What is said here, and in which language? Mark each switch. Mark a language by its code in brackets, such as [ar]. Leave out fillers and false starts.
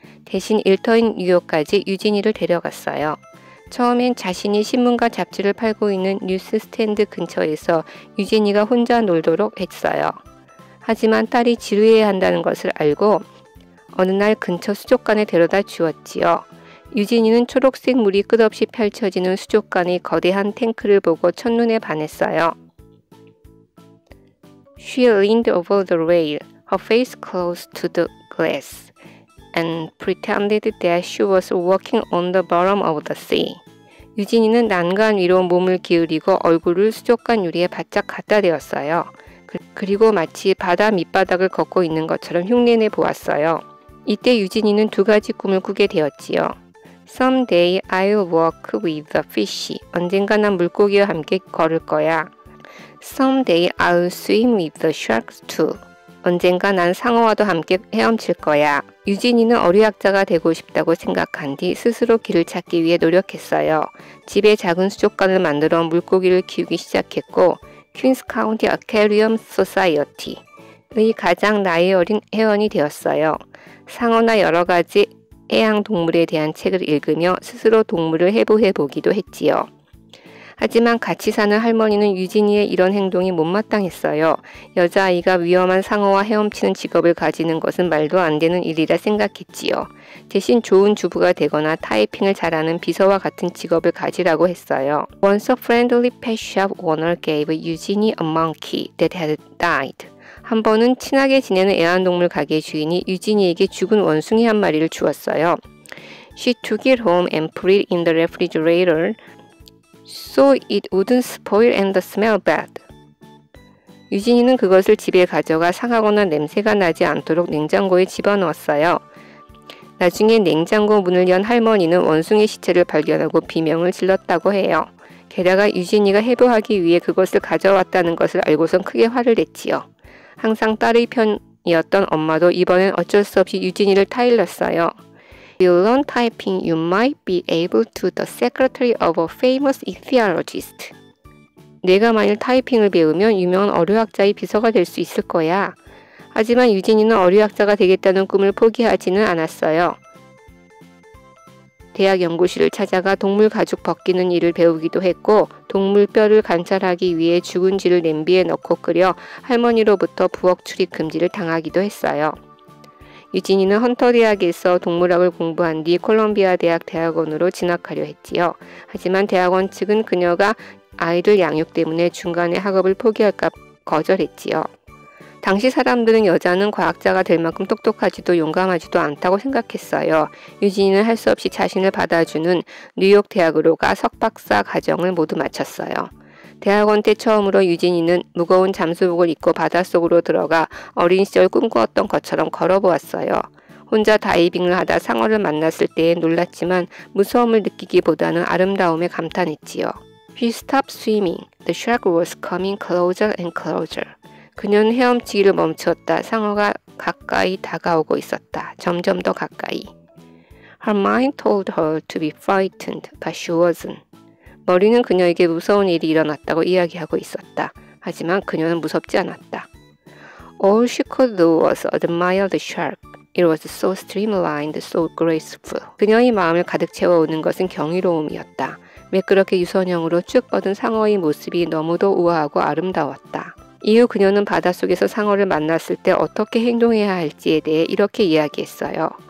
[ko] 대신 일터인 뉴욕까지 유지니를 데려갔어요. 처음엔 자신이 신문과 잡지를 팔고 있는 뉴스 스탠드 근처에서 유지니가 혼자 놀도록 했어요. 하지만 딸이 지루해야 한다는 것을 알고 어느 날 근처 수족관에 데려다 주었지요. 유지니는 초록색 물이 끝없이 펼쳐지는 수족관의 거대한 탱크를 보고 첫눈에 반했어요. [en] She leaned over the rail, her face close to the glass, and pretended that she was walking on the bottom of the sea. [ko] 유진이는 난간 위로 몸을 기울이고 얼굴을 수족관 유리에 바짝 갖다 대었어요. 그리고 마치 바다 밑바닥을 걷고 있는 것처럼 흉내내 보았어요. 이때 유진이는 2가지 꿈을 꾸게 되었지요. [en] Someday I'll walk with the fish. [ko] 언젠가 난 물고기와 함께 걸을 거야. [en] Someday I'll swim with the sharks too. [ko] 언젠가 난 상어와도 함께 헤엄칠 거야. 유진이는 어류학자가 되고 싶다고 생각한 뒤 스스로 길을 찾기 위해 노력했어요. 집에 작은 수족관을 만들어 물고기를 키우기 시작했고 퀸스 카운티 어퀘리엄 소사이어티의 가장 나이 어린 회원이 되었어요. 상어나 여러 가지 해양 동물에 대한 책을 읽으며 스스로 동물을 해부해 보기도 했지요. 하지만 같이 사는 할머니는 유진이의 이런 행동이 못마땅했어요. 여자아이가 위험한 상어와 헤엄치는 직업을 가지는 것은 말도 안 되는 일이라 생각했지요. 대신 좋은 주부가 되거나 타이핑을 잘하는 비서와 같은 직업을 가지라고 했어요. [en] Once a friendly pet shop owner gave Eugenie a monkey that had died. [ko] 한 번은 친하게 지내는 애완동물 가게 주인이 유진이에게 죽은 원숭이 한 마리를 주었어요. [en] She took it home and put it in the refrigerator so it wouldn't spoil and smell bad. [ko] 유진이는 그것을 집에 가져가 상하거나 냄새가 나지 않도록 냉장고에 집어넣었어요. 나중에 냉장고 문을 연 할머니는 원숭이 시체를 발견하고 비명을 질렀다고 해요. 게다가 유진이가 해부하기 위해 그것을 가져왔다는 것을 알고선 크게 화를 냈지요. 항상 딸의 편이었던 엄마도 이번엔 어쩔 수 없이 유진이를 타일렀어요. [en] You learn typing, you might be able to the secretary of a famous ichthyologist. [ko] 내가 만일 타이핑을 배우면 유명한 어류학자의 비서가 될 수 있을 거야. 하지만 유진이는 어류학자가 되겠다는 꿈을 포기하지는 않았어요. 대학 연구실을 찾아가 동물 가죽 벗기는 일을 배우기도 했고 동물 뼈를 관찰하기 위해 죽은 쥐를 냄비에 넣고 끓여 할머니로부터 부엌 출입 금지를 당하기도 했어요. 유진이는 헌터 대학에서 동물학을 공부한 뒤 콜롬비아 대학 대학원으로 진학하려 했지요. 하지만 대학원 측은 그녀가 아이들 양육 때문에 중간에 학업을 포기할까 거절했지요. 당시 사람들은 여자는 과학자가 될 만큼 똑똑하지도 용감하지도 않다고 생각했어요. 유진이는 할 수 없이 자신을 받아주는 뉴욕 대학으로 가 석박사 과정을 모두 마쳤어요. 대학원 때 처음으로 유진이는 무거운 잠수복을 입고 바닷속으로 들어가 어린 시절 꿈꾸었던 것처럼 걸어보았어요. 혼자 다이빙을 하다 상어를 만났을 때에 놀랐지만 무서움을 느끼기보다는 아름다움에 감탄했지요. [en] She stopped swimming. The shark was coming closer and closer. [ko] 그녀는 헤엄치기를 멈추었다. 상어가 가까이 다가오고 있었다. 점점 더 가까이. [en] Her mind told her to be frightened, but she wasn't. [ko] 머리는 그녀에게 무서운 일이 일어났다고 이야기하고 있었다. 하지만 그녀는 무섭지 않았다. [en] All she could do was admire the shark. It was so streamlined, so graceful. [ko] 그녀의 마음을 가득 채워오는 것은 경이로움이었다. 매끄럽게 유선형으로 쭉 뻗은 상어의 모습이 너무도 우아하고 아름다웠다. 이후 그녀는 바닷속에서 상어를 만났을 때 어떻게 행동해야 할지에 대해 이렇게 이야기했어요.